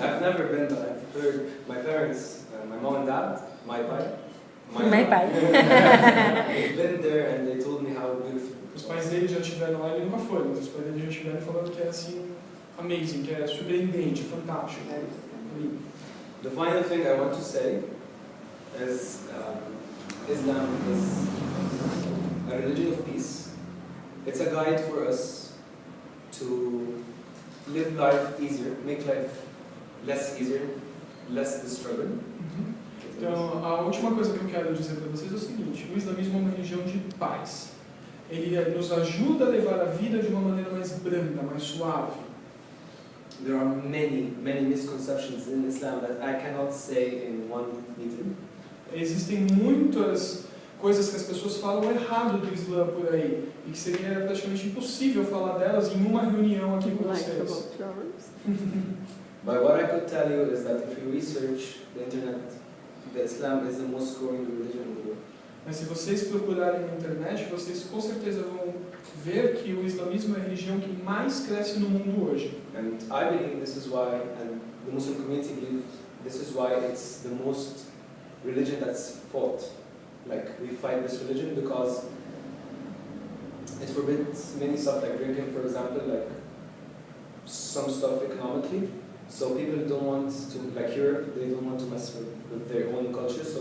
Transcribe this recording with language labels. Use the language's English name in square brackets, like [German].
[English] I've never been, but I've heard my parents, my mom and dad, my [Portuguese] pai. [English] They've been there and they told me how beautiful. [Portuguese] Os pais dele já estiveram lá, ele nunca foi, mas os pais dele já estiveram falando que é assim, [English] amazing, [Portuguese] que é surpreendente, fantástico. [English] The final thing I want to say is Islam is a religion of peace. It's a guide for us to live life easier, make life less easier, less the struggle. [Portuguese] Então, a última coisa que eu quero dizer para vocês é o seguinte: o islamismo é uma religião de paz. Ele nos ajuda a levar a vida de uma maneira mais branda, mais suave. [English] There are many misconceptions in Islam that I cannot say in one meeting. [Portuguese] Existem muitas coisas que as pessoas falam errado do Islã por aí e que seria praticamente impossível falar delas em uma reunião aqui com vocês. [English] But what I could tell you is that if you research the internet, the Islam is the most growing religion in the world. [Portuguese] Mas se vocês procurarem na internet, vocês com certeza vão ver que o islamismo é a religião que mais cresce no mundo hoje. [English] And I believe this is why, and the Muslim community believes this is why it's the most religion that's fought. Like, we fight this religion because it forbids many stuff, like drinking, for example, like some stuff economically. So people don't want to, like Europe, they don't want to mess with their own culture.